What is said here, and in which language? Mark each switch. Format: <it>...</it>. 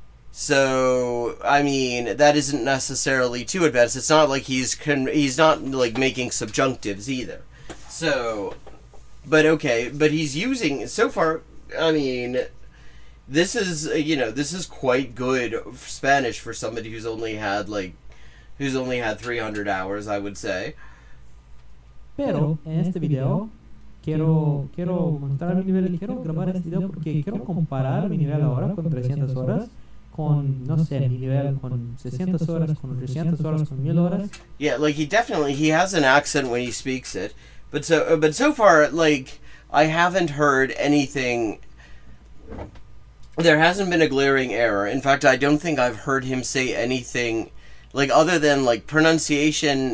<en>So, I mean, that isn't necessarily too advanced. It's not like he's not like making subjunctives either. So, but okay, but he's using, so far, I mean, this is, this is quite good Spanish for somebody who's only had 300 hours, I would say.</en> <es>Pero en este video quiero mostrar mi nivel, quiero grabar este video porque quiero comparar mi nivel ahora con 300 horas, con, no sé, mi nivel con 600 horas, con 300 horas, con 1000 horas.</es> <en>Yeah, like he has an accent when he speaks it, but so far, like, I haven't heard anything. There hasn't been a glaring error. In fact, I don't think I've heard him say anything, like, other than, like, pronunciation.</en>